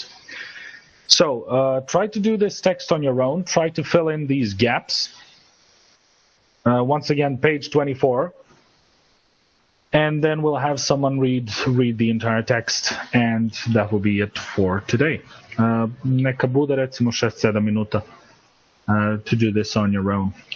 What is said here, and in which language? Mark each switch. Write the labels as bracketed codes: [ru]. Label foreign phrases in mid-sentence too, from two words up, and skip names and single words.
[en] So try to do this text on your own. Try to fill in these gaps. Once again, page 24. And then we'll have someone read the entire text, and that will be it for today. [sr] Neka bude recimo 6-7 minuta [en] to do this on your own.